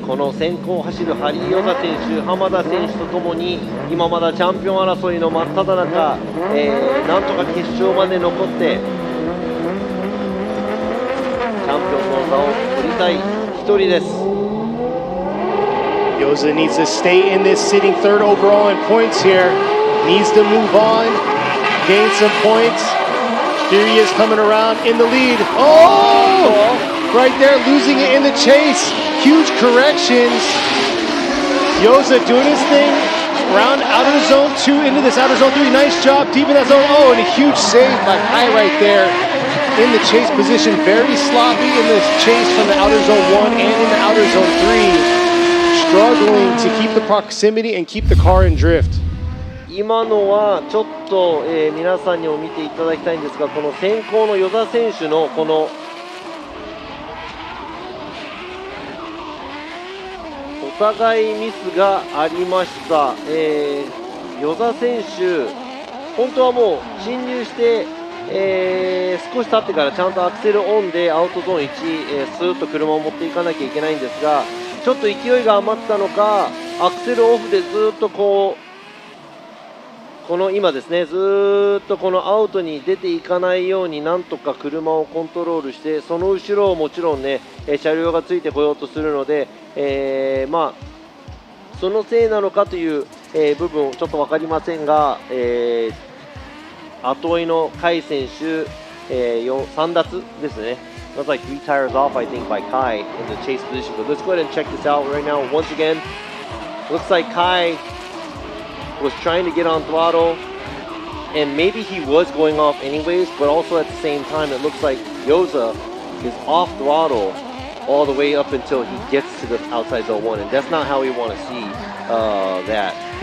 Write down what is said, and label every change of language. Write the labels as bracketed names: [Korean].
[Japanese] この先行を走るハリー與座選手、浜田選手とともに今まだチャンピオン争いの真っ只中、なんとか決勝まで残ってチャンピオンの座を取りたい一人です。 [English] Yoza needs to stay in this, sitting 3rd overall in points here. Needs to move on, gain some points. Here he is coming around in the lead. Oh! Right there, losing it in the chase. Huge corrections. Yoza doing his thing. Round out of zone 2 into this outer zone 3. Nice job deep in that zone. Oh, and a huge save by Kai right there in the chase position. Very sloppy in this chase from the outer zone 1 and in the outer zone 3. Struggling to keep the proximity and keep the car in drift. [Japanese] 今のはちょっと、皆さんにも見ていただきたいんですが、この先行の與座選手のこのお互いミスがありました。與座選手、本当はもう進入して、少し経ってからちゃんとアクセルオンでアウトゾーン1、スーッと車を持っていかなきゃいけないんですが、ちょっと勢いが余ったのか、アクセルオフでずっとこの今ですね、ずっとこのアウトに出ていかないようになんとか車をコントロールして、その後ろをもちろんね、車両がついてこようとするので、まあそのせいなのかという、部分ちょっと分かりませんが、後追いの甲斐選手、3奪ですね。 [English] That's like 3 tires off, I think, by Kai in the chase position. But let's go ahead and check this out right now. Once again, looks like Kai was trying to get on throttle, and maybe he was going off anyways, but also at the same time, it looks like Yoza is off throttle all the way up until he gets to the outside zone 1, and that's not how we want to see that.